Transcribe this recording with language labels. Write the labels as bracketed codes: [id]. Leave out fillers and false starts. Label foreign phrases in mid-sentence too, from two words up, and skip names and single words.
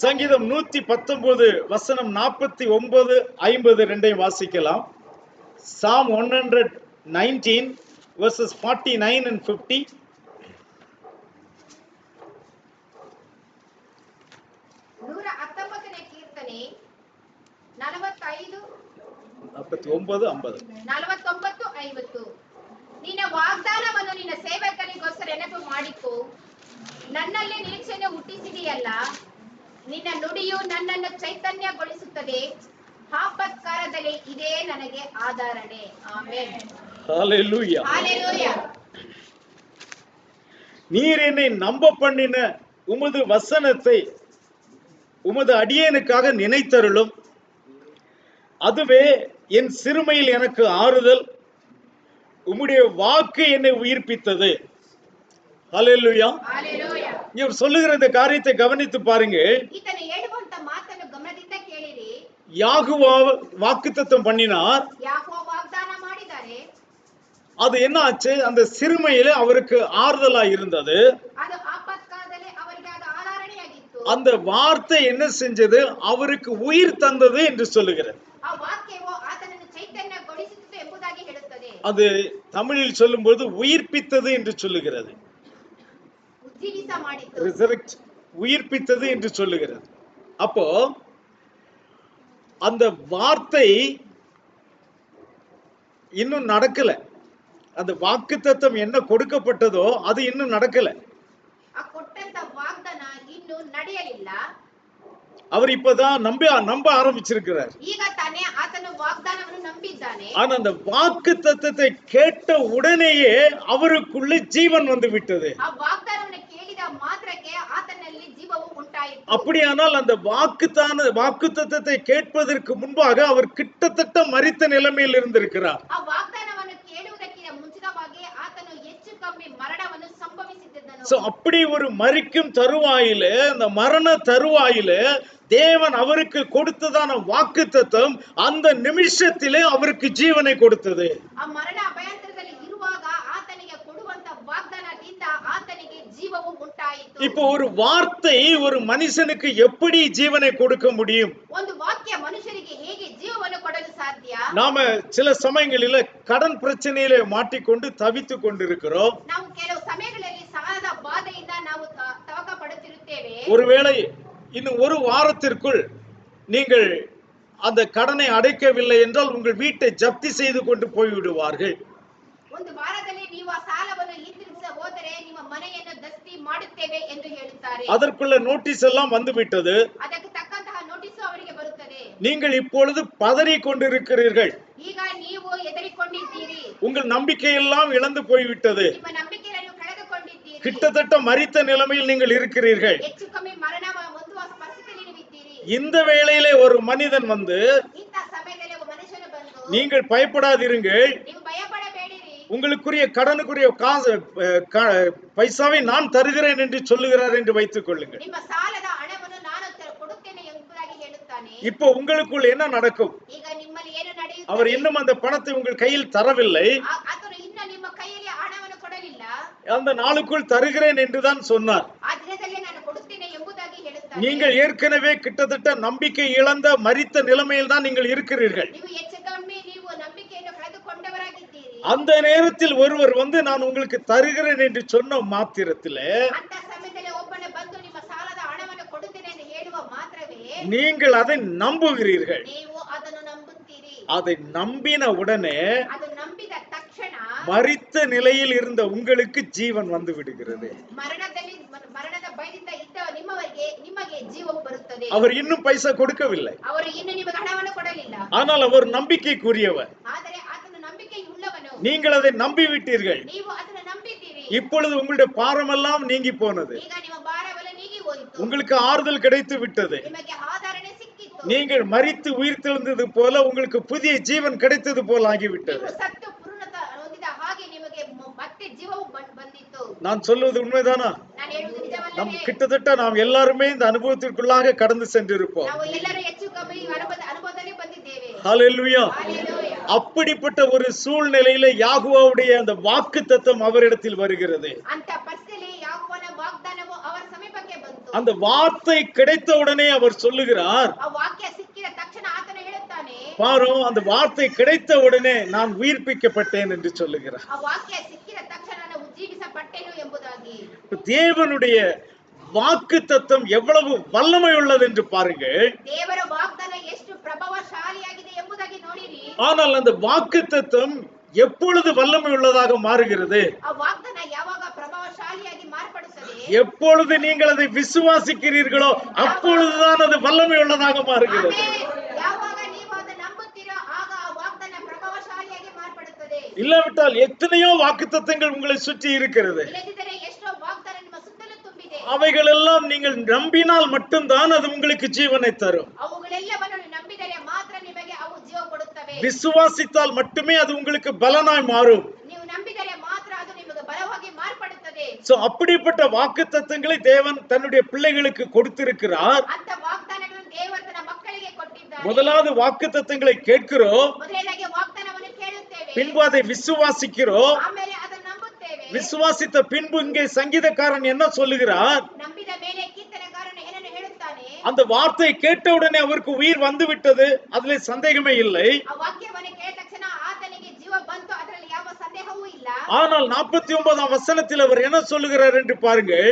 [ta] சங்கீதம் 119 வசனம் 49 50 ரெண்டையும் வாசிக்கலாம். [en] Psalm 119 verses 49 and 50. [kn] 119ನೇ ಕೀರ್ತನೆ 45 49 50. ನಿನ್ನ ವಾಗ್ದಾನವನ್ನು ನಿನ್ನ ಸೇವಕರಿಗೋಸ್ಕರ ನೆನಪು ಮಾಡಿಕೊ. ನನ್ನಲ್ಲಿ ನಿರೀಕ್ಷೆಯನ್ನು ಹುಟ್ಟಿಸಿದೆಯಲ್ಲ. ನಿನ್ನ ನುಡಿಯು ನನ್ನನ್ನು ಚೈತನ್ಯಗೊಳಿಸುತ್ತದೆ. ಆಪತ್ಕಾಲದಲ್ಲಿ ಇದೇ ನನಗೆ ಆಧಾರಣೆ. ಆಮೆನ್. Hallelujah. [ta] ஹalleluya. நீர் என்னை நம்ப பண்ணின உமது வசனத்தை உமது அடியேனுக்காக நினைத்தருளும். அதுவே என் சிறுமையில் எனக்கு ஆறுதல். உம்முடைய வாக்கு என்னை உயிர்ப்பித்தது. ஹalleluya. ஹalleluya. இவர் சொல்லுகிற இந்த காரியத்தை கவனித்து பாருங்க. [kn] ಈತನು ಹೇಳುವಂತ ಮಾತನ್ನು ಗಮನದಿಂದ ಕೇಳಿರಿ. [ta] யாகுவா வாக்குத்தத்தம் பண்ணினார். [kn] ಯಾಕೋಬ ವಾಗ್ದಾನ ಮಾಡಿದ್ದಾರೆ. [ta] அது என்ன ஆச்சு? அந்த சிறுமையில அவருக்கு ஆறுதலா இருந்தது. [kn] ಅದು ಆಪತ್ಕಾಲದಲ್ಲಿ ಅವರಿಗೆ ಅದು ಆಧಾರಣೆಯಾಗಿತ್ತು. [ta] அந்த வார்த்தை என்ன செஞ்சது? அவருக்கு உயிர் தந்தது என்று சொல்லுகிறது. [kn] ಆ ವಾಕ್ಯವು ಆತನನ್ನು ಚೈತನ್ಯಗೊಳಿಸಿತು ಎಂಬುದಾಗಿ ಹೇಳುತ್ತದೆ. [ta] அது தமிழில் சொல்லும்போது உயிர்ப்பித்தது என்று சொல்லுகிறது. [kn] ಉಜ್ಜೀವಿಸ ಮಾಡಿತು. [ta] ரிசரக்ட் உயிர்ப்பித்தது என்று சொல்லுகிறது. அப்போ அந்த வார்த்தை இன்னும் நடக்கல. அந்த வாக்குத்தத்தம் என்ன கொடுக்கப்பட்டதோ அது இன்னும் நடக்கல. [kn] ಆ ಕೊಟ್ಟಂತ ವಾಗ್ದಾನ ಇನ್ನು ನಡೆಯಲಿಲ್ಲ. [ta] அவர் இப்பதான் நம்ப ஆரம்பிச்சிருக்கிறார். [kn] ಈಗ ತಾನೇ ಆತನು ವಾಗ್ದಾನವನ್ನು ನಂಬಿದ್ದಾನೆ. [ta] ஆனா அந்த வாக்குத்தத்தத்தை கேட்ட உடனேயே அவருக்குள்ள ஜீவன் வந்து விட்டது. [kn] ಆ ವಾಗ್ದಾನವನ್ನು ಕೇಳಿದ ಮಾತ್ರಕ್ಕೆ ಆತನಲ್ಲಿ ಜೀವವು ಉಂಟಾಯಿತು. [ta] அப்படியானால் அந்த வாக்குத்தத்தத்தை கேட்பதற்கு முன்பாக அவர் கிட்டத்தட்ட மரித்த நிலைமையில் இருந்திருக்கிறார். [kn] ಆ ವಾಗ್ದಾನವನ್ನು ಕೇಳುವುದಕ್ಕಿಂತ ಮುಂಚಿತವಾಗಿ ಆತನು ಹೆಚ್ಚು ಕಮ್ಮಿ ಮರಣವನ್ನು ಸಂಭವಿಸಿದ್ದನು. [ta] சோ அப்படி ஒரு மரிக்கும் தருவாயிலே, அந்த மரண தருவாயிலே தேவன் அவருக்கு கொடுத்ததான வாக்குத்தத்தம் அந்த நிமிஷத்திலே அவருக்கு ஜீவனை கொடுத்தது. [kn] ಆ ಮರಣ ಅಭಯಾಂತರದಲ್ಲಿ ಇರುವಾಗ ಆತನಿಗೆ ಕೊಡುವಂತ ವಾಗ್ದಾನದಿಂದ ಆತನಿಗೆ ಜೀವವು ಉಂಟಾಯಿತು. [ta] இப்போ ஒரு வார்த்தை ஒரு மனுஷனுக்கு எப்படி ஜீவனை கொடுக்க முடியும்? [kn] ಒಂದು ವಾಕ್ಯ ಮನುಷ್ಯರಿಗೆ ಹೇಗೆ ಜೀವವನ್ನು ಕೊಡಲು ಸಾಧ್ಯ? [ta] நாம சில சமயங்களில கடன் பிரச்சனையிலே மாட்டிக்கொண்டு தவித்துக் கொண்டிருக்கிறோம். [kn] ನಾವು ಕೆಲವು ಸಮಯಗಳಲ್ಲಿ ಸಾಲದ ಬಾಧೆಯಿಂದ ನಾವು ತವಕ ಪಡುತ್ತಿರುತ್ತೇವೆ. [ta] ஒருவேளை இன்னும் ஒரு வாரத்திற்குள் நீங்கள் அந்த கடனை அடைக்கவில்லை என்றால் உங்கள் வீட்டை ஜப்தி செய்து கொண்டு போய்விடுவார்கள். [kn] ಒಂದು ವಾರದಲ್ಲಿ ನೀವು ಆ ಸಾಲವನ್ನು ಹಿಂದಿರುಗಿಸ ಹೋದರೆ ನಿಮ್ಮ ಮನೆಯನ್ನು ದಸ್ತಿ ಮಾಡುತ್ತೇವೆ ಎಂದು ಹೇಳುತ್ತಾರೆ. [ta] அதற்குள்ள நோட்டீஸ் எல்லாம் வந்து விட்டது. [kn] ಅದಕ್ಕೆ ತಕ್ಕಂತಹ ನೋಟಿಸ್ ಅವರಿಗೆ ಬರುತ್ತದೆ. [ta] நீங்கள் இப்பொழுது பதறிக் கொண்டிருக்கிறீர்கள். [kn] ಈಗ ನೀವು ಹೆದರಿಕೊಂಡಿದ್ದೀರಿ. [ta] உங்கள் நம்பிக்கையெல்லாம் இழந்து போய்விட்டது. [kn] ನಿಮ್ಮ ನಂಬಿಕೆಯನ್ನು ಕಳೆದುಕೊಂಡಿದ್ದೀರಿ. [ta] கிட்டத்தட்ட மரித்த நிலைமையில் நீங்கள் இருக்கிறீர்கள். [kn] ಹೆಚ್ಚು ಕಮ್ಮಿ ಮರಣ ಹೊಂದುವ ಪರಿಸ್ಥಿತಿಯಲ್ಲಿ ನೀವು ಇದ್ದೀರಿ. [ta] இந்த வேளையிலே ஒரு மனிதன் வந்து, [kn] ಇಂಥ ಸಮಯದಲ್ಲಿ ಒಬ್ಬ ಮನುಷ್ಯನು ಬಂದು, [ta] நீங்கள் பயப்படாதீர்கள், [kn] ನೀವು ಭಯಪಡಬೇಡಿರಿ, [ta] உங்களுக்குரிய கடனுக்குரிய காசு பைசாவை நான் தருகிறேன் என்று சொல்லுகிறார் என்று வைத்துக் கொள்ளுங்கள். [kn] ನಿಮ್ಮ ಸಾಲದ ಹಣವನ್ನು ನಾನು ಕೊಡುತ್ತೇನೆ ಎಂಬುದಾಗಿ ಹೇಳುತ್ತಾನೆ. [ta] இப்போ உங்களுக்குள் என்ன நடக்கும்? [kn] ಈಗ ನಿಮ್ಮಲ್ಲಿ ಏನು ನಡೆಯುತ್ತದೆ? [ta] அவர் இன்னும் அந்த பணத்தை உங்கள் கையில் தரவில்லை. [kn] ಆತನು ಇನ್ನು ನಿಮ್ಮ ಕೈಯಲ್ಲಿ ಹಣವನ್ನು ಕೊಡಲಿಲ್ಲ. [ta] அந்த நாளுக்குள் தருகிறேன் என்றுதான் சொன்னார். [kn] ಆ ದಿನದಲ್ಲಿ ನಾನು ಕೊಡುತ್ತೇನೆ ಎಂಬುದಾಗಿ ಹೇಳುತ್ತಾನೆ. [ta] நீங்கள் ஏற்கனவே கிட்டத்தட்ட நம்பிக்கை இழந்த மரித்த நிலைமையில் தான் நீங்கள் இருக்கிறீர்கள். [kn] ನೀವು ಹೆಚ್ಚು ಕಮ್ಮಿ ನೀವು ನಂಬಿಕೆಯನ್ನು ಕಳೆದುಕೊಂಡವರಾಗಿದ್ದೀರಿ. [ta] அந்த நேரத்தில் ஒருவர் வந்து நான் உங்களுக்கு தருகிறேன் என்று சொன்ன மாத்திரத்திலே [kn] ಅಂತ ಸಮಯದಲ್ಲಿ ಒಬ್ಬನು ಬಂದು ನಿಮ್ಮ ಸಾಲದ ಹಣವನ್ನು ಕೊಡುತ್ತೇನೆ ಎಂದು ಹೇಳುವ ಮಾತ್ರವೇ [ta] நீங்கள் அதை நம்புகிறீர்கள். [kn] ನೀವು ಅದನ್ನು ನಂಬುತ್ತೀರಿ. [ta] அதை நம்பின உடனே [kn] ಅದು ನಂಬಿದ ತಕ್ಷಣ [ta] மரித்த நிலையில் இருந்த உங்களுக்கு ஜீவன் வந்து விடுகிறது. [kn] ಮರಣದ ಭಯದಿಂದ ಇದ್ದ ನಿಮಗೆ ಜೀವವು ಬರುತ್ತದೆ. [ta] அவர் இன்னும் பைசா கொடுக்கவில்லை. [kn] ಅವರು ಇನ್ನು ನಿಮಗೆ ಹಣವನ್ನು ಕೊಡಲಿಲ್ಲ. [ta] ஆனால் அவர் நம்பிக்கைக்குரியவர். [kn] ಆದರೆ ಆತನು ನಂಬಿಕೆಯುಳ್ಳವನು. [ta] நீங்கள் அதை நம்பி விட்டீர்கள். [kn] ನೀವು ಅದನ್ನು ನಂಬಿದ್ದೀರಿ. [ta] இப்பொழுது உங்களுடைய பாரமெல்லாம் நீங்கி போனது. [kn] ಈಗ ನಿಮ್ಮ ಭಾರವೆಲ್ಲ [ta] உங்களுக்கு ஆறுதல் கிடைத்து விட்டது. [kn] ನಿಮಗೆ ಆಧರಣೆ ಸಿಕ್ಕಿತು. [ta] நீங்கள் மரித்து உயிர்த்தெழுந்தது போல உங்களுக்கு புதிய ஜீவன் கிடைத்தது போல ஆகிவிட்டது. [kn] ನೀವು ಸತ್ತು ಪೂರ್ಣತೆ ಹೊಂದಿದ ಹಾಗೆ ನಿಮಗೆ ಮತ್ತೆ ಜೀವವು ಬಂದಿತು. [ta] நான் சொல்வது உண்மைதானா? [kn] ನಾನು ಹೇಳುವುದು [ta] நம் [kn] ನಿಜವಲ್ಲವೇ? [ta] கிட்டத்தட்ட நாம் எல்லாருமே இந்த அனுபவத்திற்குள்ளாக கடந்து சென்றிருப்போம். [kn] ನಾವು ಎಲ್ಲರೂ ಹೆಚ್ಚು ಕಮ್ಮಿ ಅನುಭವದಲ್ಲಿ ಬಂದಿದ್ದೇವೆ. [ta] ஹalleluya. ஹalleluya. அப்படிப்பட்ட ஒரு சூழ்நிலையில யாகுவாவுடைய அந்த வாக்குத்தத்தம் அவரிடத்தில் வருகிறது. [kn] ಅಂತ ಪರಿಸ್ಥಿತಿಯಲ್ಲಿ ಯಾಕೋಬನ ವಾಗ್ದಾನವು ಅವರ ಸಮೀಪಕ್ಕೆ ಬಂತು. [ta] அந்த வார்த்தை கிடைத்த உடனே அவர் சொல்லுகிறார், [kn] ಆ ವಾಕ್ಯ ಸಿಕ್ಕಿದ ತಕ್ಷಣ ಆತನು ಹೇಳುತ್ತಾನೆ, [ta] பாரு அந்த வார்த்தை கிடைத்த உடனே நான் உயிர்ப்பிக்கப்பட்டேன் என்று சொல்லுகிறார். [kn] ಆ ವಾಕ್ಯ ಸಿಕ್ಕಿದ ತಕ್ಷಣ ನಾನು ಉಜ್ಜೀವಿಸಲ್ಪಟ್ಟೆನು ಎಂಬುದಾಗಿ. [ta] தேவனுடைய வாக்குத்தத்தம் எவ்வளவு வல்லமை உள்ளது என்று பாருங்கள். [kn] ದೇವರ ವಾಗ್ದಾನ ಎಷ್ಟು ಪ್ರಭಾವಶಾಲಿಯಾಗಿದೆ ಎಂಬುದಾಗಿ ನೋಡಿರಿ. [ta] ஆனால் அந்த வாக்குத்தத்தம் எப்பொழுது வல்லமை உள்ளதாக மாறுகிறது? [kn] ಆ ವಾಗ್ದಾನ ಯಾವಾಗ ಪ್ರಭಾವಶಾಲಿಯಾಗಿ ಮಾರ್ಪಡುತ್ತದೆ? [ta] எப்பொழுது நீங்கள் அதை விசுவாசிக்கிறீர்களோ அப்பொழுதுதான் அது வல்லமை உள்ளதாக மாறுகிறது. [kn] ಯಾವಾಗ ನೀವು ಅದನ್ನು ನಂಬುತ್ತೀರೋ ಆಗ ಆ ವಾಗ್ದಾನ ಪ್ರಭಾವಶಾಲಿಯಾಗಿ ಮಾರ್ಪಡುತ್ತದೆ. [ta] இல்லாவிட்டால் எத்தனையோ வாக்குத்தத்தங்கள் உங்களை சுற்றி இருக்கிறது. [kn] ಇಲ್ಲದಿದ್ದರೆ ಎಷ್ಟೋ ವಾಗ್ದಾನ ನಿಮ್ಮ ಸುತ್ತಲೂ ತುಂಬಿದೆ. [ta] அவைகள் எல்லாம் நீங்கள் நம்பினால் மட்டும்தான் அது உங்களுக்கு ஜீவனை தரும். [kn] ಅವುಗಳೆಲ್ಲವನ್ನು ನಂಬಿದರೆ ಮಾತ್ರ ನಿಮಗೆ ಅವು ಜೀವ ಕೊಡುತ್ತವೆ. [ta] விசுவாசித்தால் மட்டுமே அது உங்களுக்கு பலனாய் மாறும். [kn] ನೀವು ನಂಬಿದರೆ ಮಾತ್ರ ಅದು ನಿಮಗೆ ಬಲವಾಗಿ ಮಾರ್ಪಡುತ್ತದೆ. [ta] சோ அப்படிப்பட்ட வாக்குத்தத்தங்களை தேவன் தன்னுடைய பிள்ளைகளுக்கு கொடுத்திருக்கிறார். [kn] ಅಂತ ವಾಗ್ದಾನಗಳನ್ನು ದೇವರು ತನ್ನ ಮಕ್ಕಳಿಗೆ ಕೊಟ್ಟಿದ್ದಾರೆ. [ta] முதலாவது வாக்குத்தத்தங்களை கேட்கிறோம், [kn] ಮೊದಲನೇದಾಗಿ ವಾಗ್ದಾನವನ್ನು ಕೇಳುತ್ತೇವೆ, [ta] பின்பு அதை விசுவாசிக்கிறோம். [kn] ಆಮೇಲೆ ಅದನ್ನು ನಂಬುತ್ತೇವೆ. [ta] விசுவாசித்த பின்பு இங்கே சங்கீதக்காரன் என்ன சொல்லுகிறார்? [kn] ನಂಬಿದ ಮೇಲೆ ಕೀರ್ತನೆಗಾರನು ಏನನ್ನು ಹೇಳುತ್ತಾನೆ? [ta] அந்த வார்த்தை கேட்டவுடனே அவருக்கு உயிர் வந்து விட்டது, அதுல சந்தேகமே இல்லை. [kn] ಆ ವಾಕ್ಯವನ್ನು ಕೇಳಿದ ತಕ್ಷಣ ಆತನಿಗೆ ಜೀವ ಬಂತು, ಅದರಲ್ಲಿ ಯಾವ ಸಂದೇಹವೂ ಇಲ್ಲ. [ta] ஆனால் 49ஆம் வசனத்தில் அவர் என்ன சொல்லுகிறார் என்று பாருங்கள்.